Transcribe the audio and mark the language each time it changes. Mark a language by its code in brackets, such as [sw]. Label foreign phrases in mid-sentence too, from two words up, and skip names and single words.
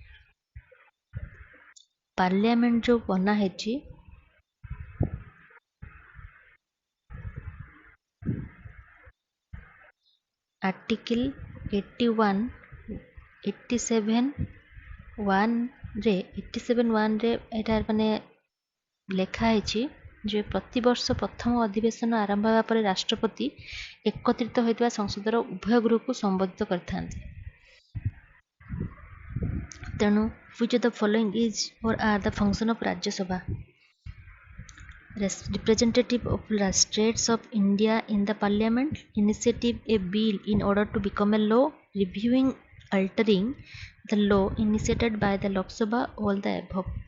[or] ପାର୍ଲାମେଣ୍ଟ ଯେଉଁ ବନା ହେଇଛି, ଆର୍ଟିକିଲ୍ 87(1)ରେ ଏଇଟା ମାନେ ଲେଖା ହେଇଛି ଯେ ପ୍ରତିବର୍ଷ ପ୍ରଥମ ଅଧିବେଶନ ଆରମ୍ଭ ହେବା ପରେ ରାଷ୍ଟ୍ରପତି ଏକତ୍ରିତ ହୋଇଥିବା ସଂସଦର ଉଭୟ ଗୃହକୁ ସମ୍ବୋଧିତ କରିଥାନ୍ତି। [en] ତେଣୁ which of the following is or are the function of ରାଜ୍ୟସଭା? Representative of the states of India in the parliament, initiative a bill in order to become a law, reviewing, altering the law initiated by the Lok Sabha, all the above।